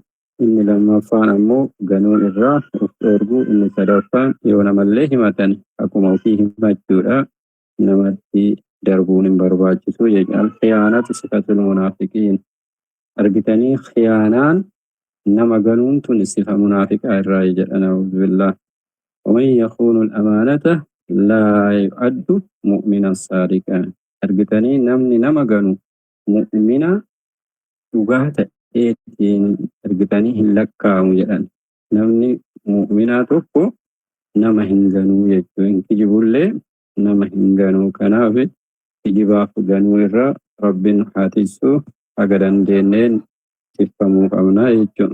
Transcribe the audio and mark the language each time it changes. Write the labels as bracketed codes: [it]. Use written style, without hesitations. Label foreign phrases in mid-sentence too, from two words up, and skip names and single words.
[om] Inni lammaffaan ammoo ganuun irraa of dhoorguu. Inni sadaffaan yoo namallee himatan akkuma ofii himachuudha. Namatti darbuun hin barbaachisu jechuudha. [ar] خيانة صفة المنافقين. [om] Argitanii khiyaanaan nama ganuun tun sifa munaafiqaa irraa jedha [ar] نعوذ بالله. ومن يخون الأمانة لا يعد مؤمنا صادقا. [om] Argitanii namni nama ganu mu'mina dhugaa ta'eetiin argitanii hin lakkaa'amu jedhan. Namni mu'minaa tokko nama hin ganuu jechuudha. Hin kijibullee nama hin ganuu. Kanaaf kijibaaf ganuu irraa rabbiin haa tiksuu haga dandeenyeen tikfamuu qabna jechuudha.